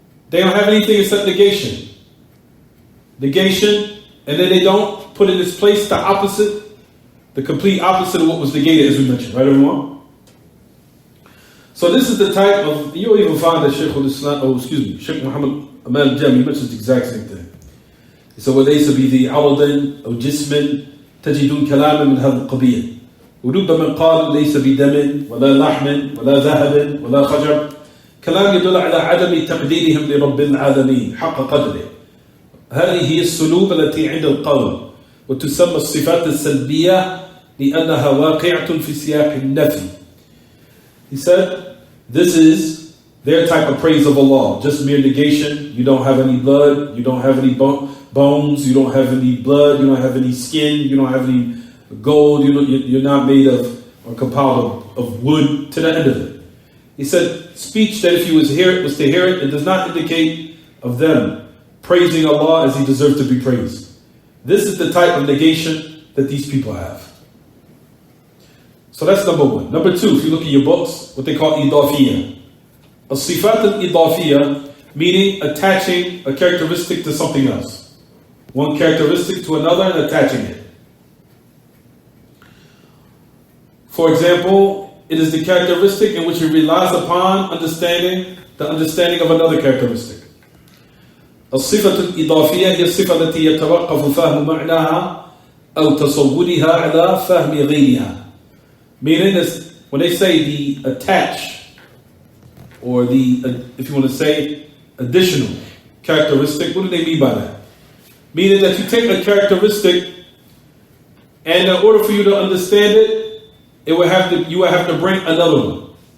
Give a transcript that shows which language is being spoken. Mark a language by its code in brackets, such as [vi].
[en] They don't have anything except negation. Negation, and then they don't put in its place the opposite, the complete opposite of what was negated, as we mentioned. Right, everyone? So this is the type of, you'll even find that Shaykh Muhammad Amal al-Jami mentions the exact same thing. [ar] So وَلَيْسَ بِذِي عَرَضٍ أَوْ جِسْمٍ تَجِدُونَ كَلَامًا مِنْ هَذَا الْقَبِيلِ وربما قال ليس بدم ولا لحم ولا ذهب ولا خجر كلام يدل على عدم تقديرهم لرب العالمين حق قدره. هذه هي السلوب التي عند القول وتسمى الصفات السلبية لأنها واقعة في سياق النفي. [en] He said, this is their type of praise of Allah, just mere negation. You don't have any blood, you don't have any bones, you don't have any blood, you don't have any skin, you don't have any gold, you're not made of or compiled of wood, to the end of it. He said, speech that if you was to hear it, it does not indicate of them praising Allah as He deserves to be praised. This is the type of negation that these people have. So that's number one. Number two, if you look at your books, what they call idafiyah. As-sifat al-idafiyah, meaning attaching a characteristic to something else. One characteristic to another and attaching it. For example, it is the characteristic in which it relies upon the understanding of another characteristic. [ar] الصفة الإضافية هي الصفة التي يتوقف فهم معناها أو تصورها على فهم غيرها. [en] Meaning this, when they say the attach, or the, if you want to say, additional characteristic, what do they mean by that? Meaning that you take a characteristic, and in order for you to understand it, you would have to bring another one.